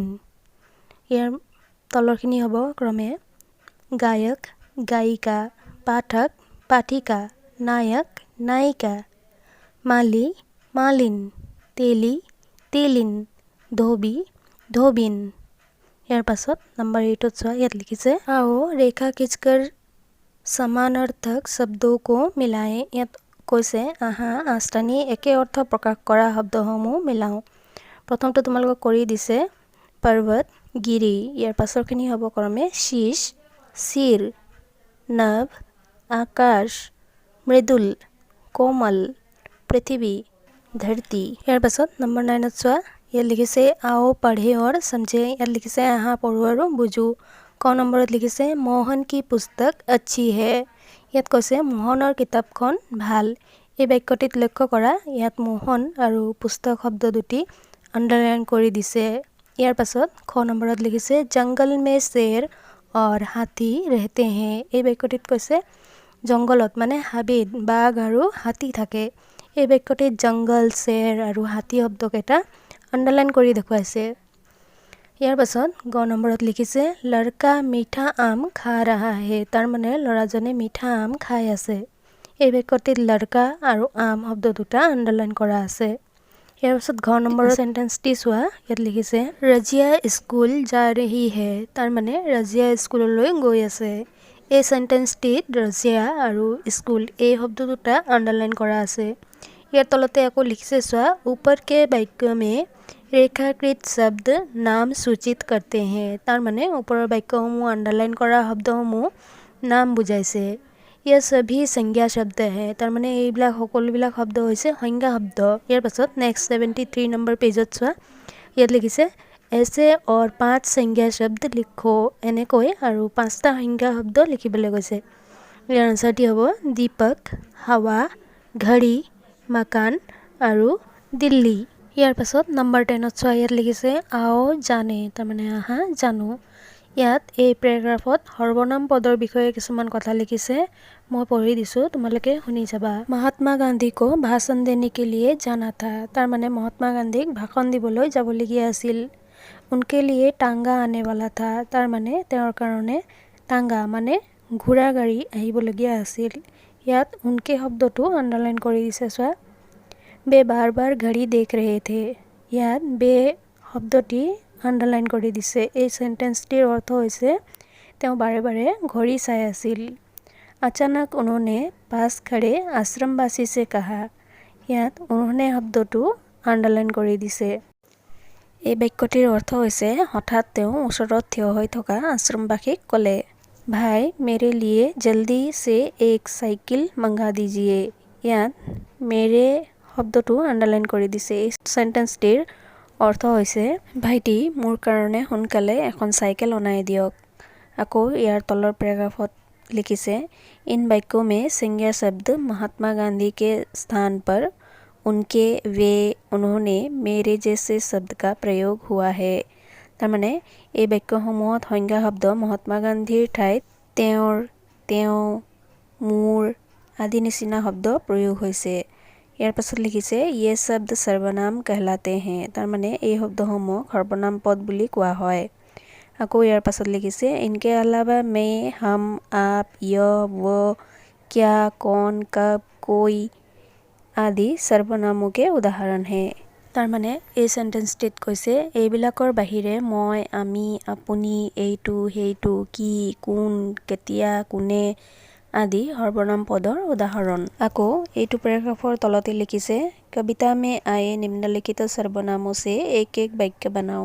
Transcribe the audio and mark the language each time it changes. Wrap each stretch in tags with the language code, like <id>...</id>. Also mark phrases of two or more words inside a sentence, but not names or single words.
<as>ইয়াৰ তলৰখিনি হ'ব ক্ৰমে গায়ক গায়িকা, পাঠক পাঠিকা, নায়ক নায়িকা, মালি মালিন, তেলি তেলিন, ধোবি ধোবিন। ইয়াৰ পাছত নম্বৰ 8ত চোৱা, ইয়াত লিখিছে</as> <hi>आओ रेखा खींचकर समानार्थक शब्दों को मिलाएं।</hi> <as>ইয়াত কৈছে আহা আস্থানি একে অৰ্থ প্ৰকাশ কৰা শব্দসমূহ মিলাওঁ। প্ৰথমটো তোমালোকক কৰি দিছে পৰ্বত গিৰি, ইয়াৰ পাছৰখিনি হ'ব ক্ৰমে শীষ শিৰ, নভ আকাশ, মৃদুল কোমল, পৃথিৱী ধৰতি। ইয়াৰ পাছত নম্বৰ 9ত চোৱা, ইয়াত লিখিছে</as> <hi>आओ पढ़े और समझे।</hi> <as>ইয়াত লিখিছে আহা পঢ়ো আৰু বুজো। ক নম্বৰত লিখিছে</as> <hi>मोहन की पुस्तक अच्छी है।</hi> <as>ইয়াত কৈছে মোহনৰ কিতাপখন ভাল। এই বাক্যটিত লক্ষ্য কৰা, ইয়াত মোহন আৰু পুস্তক শব্দ দুটি আণ্ডাৰলাইন কৰি দিছে। ইয়াৰ পাছত খ নম্বৰত লিখিছে</as> <hi>जंगल में शेर और हाथी रहते हैं।</hi> <as>এই বাক্যটিত কৈছে জংগলত মানে হাবিত বাঘ আৰু হাতী থাকে। এই বাক্যটিত</as> <hi>जंगल शेर</hi> <as>আৰু হাতী শব্দকেইটা আণ্ডাৰলাইন কৰি দেখুৱাইছে। ইয়াৰ পাছত গ নম্বৰত লিখিছে</as> <hi>लड़का मीठा आम खा रहा है,</hi> <as>তাৰ মানে ল'ৰাজনে মিঠা আম খাই আছে। এই বাক্যটিত লড়কা আৰু আম শব্দ দুটা আণ্ডাৰলাইন কৰা আছে। ইয়াৰ পাছত ঘ নম্বৰৰ চেণ্টেন্সটি চোৱা, ইয়াত লিখিছে</as> <hi>रज़िया स्कूल जा रही है,</hi> <as>তাৰ মানে ৰাজিয়া স্কুললৈ গৈ আছে। এই চেণ্টেন্সটিত ৰাজিয়া আৰু স্কুল এই শব্দ দুটা আণ্ডাৰলাইন কৰা আছে। ইয়াৰ তলতে আকৌ লিখিছে চোৱা</as> <hi>ऊपर के वाक्य में रेखाकृत शब्द नाम सूचित करते हैं,</hi> <as>তাৰ মানে ওপৰৰ বাক্যসমূহ আণ্ডাৰলাইন কৰা শব্দসমূহ নাম বুজাইছে।</as> <hi>यह सभी संज्ञा शब्द है,</hi> <as>তাৰ মানে এইবিলাক সকলোবিলাক শব্দ হৈছে সংজ্ঞা শব্দ। ইয়াৰ পাছত নেক্সট 73 নম্বৰ পেজত চোৱা, ইয়াত লিখিছে</as> <hi>ऐसे और 5 संज्ञा शब्द लिखो,</hi> <as>এনেকৈ আৰু 5টা সংজ্ঞা শব্দ লিখিবলৈ কৈছে। ইয়াৰ আনচাৰটি হ'ব দীপক,</as> <hi>हवा, घड़ी, मकान</hi> <as>আৰু দিল্লী। ইয়াৰ পাছত নম্বৰ 10ত চোৱা, ইয়াত লিখিছে</as> <hi>आओ जानें,</hi> <as>তাৰ মানে আহা জানো। ইয়াত এই পেৰেগ্ৰাফত সৰ্বনাম পদৰ বিষয়ে কিছুমান কথা লিখিছে, মই পঢ়ি দিছোঁ, তোমালোকে শুনি যাবা।</as> <hi>महात्मा गांधी को भाषण देने के लिए जाना था,</hi> <as>তাৰ মানে মহাত্মা গান্ধীক ভাষণ দিবলৈ যাবলগীয়া আছিল।</as> <hi>उनके लिए तांगा आने वाला था,</hi> <as>তাৰ মানে তেওঁৰ কাৰণে টাংগা মানে ঘোঁৰা গাড়ী আহিবলগীয়া আছিল। ইয়াত উনকে শব্দটো আণ্ডাৰলাইন কৰি দিছে চোৱা।</as> <hi>वे बार बार घड़ी देख रहे थे,</hi> <as>ইয়াত বে শব্দটি আণ্ডাৰলাইন কৰি দিছে। এই চেণ্টেন্সটিৰ অৰ্থ হৈছে তেওঁ বাৰে বাৰে ঘড়ী চাই আছিল।</as> <hi>अचानक उन्होंने पास खड़े आश्रमवासी से कहा,</hi> <as>ইয়াত उन्होंने শব্দটো আণ্ডাৰলাইন কৰি দিছে। এই বাক্যটিৰ অৰ্থ হৈছে হঠাৎ তেওঁ ওচৰত থিয় হৈ থকা আশ্ৰমবাসীক ক'লে</as> <hi>भाई मेरे लिए जल्दी से एक साइकिल मंगा दीजिए।</hi> <as>ইয়াত মেৰে শব্দটো আণ্ডাৰলাইন কৰি দিছে। এই চেণ্টেন্সটিৰ অৰ্থ হৈছে ভাইটি মোৰ কাৰণে সোনকালে এখন চাইকেল অনাই দিয়ক। আকৌ ইয়াৰ তলৰ পেৰাগ্ৰাফত লিখিছে</as> <hi>इन वाक्यों में संज्ञा शब्द महात्मा गांधी के स्थान पर उनके, वे, उन्होंने, मेरे जैसे शब्द का प्रयोग हुआ है।</hi> <as>তাৰ মানে এই বাক্যসমূহত সংজ্ঞা শব্দ মহাত্মা গান্ধীৰ ঠাইত তেওঁৰ, তেওঁ, মোৰ আদি নিচিনা শব্দ প্ৰয়োগ হৈছে। ইয়াৰ পাছত লিখিছে</as> <hi>ये शब्द सर्वनाम कहलाते हैं,</hi> <as>তাৰ মানে এই শব্দসমূহ সৰ্বনাম পদ বুলি কোৱা হয়। আকৌ ইয়াৰ পাছত লিখিছে</as> <hi>इनके अलावा मैं, हम, आप, यह, वो, क्या, कौन, कब, कोई आदि सर्वनामों के उदाहरण है।</hi> <as>তাৰ মানে এই চেণ্টেন্সটিত কৈছে এইবিলাকৰ বাহিৰে মই, আমি, আপুনি, এইটো, সেইটো, কি, কোন, কেতিয়া, কোনে আদি সৰ্বনাম পদৰ উদাহৰণ। আকৌ এইটো পেৰাগ্ৰাফৰ তলতে লিখিছে</as> <hi>कविता में आए निम्नलिखित सर्वनामों से एक एक वाक्य बनाओ।</hi>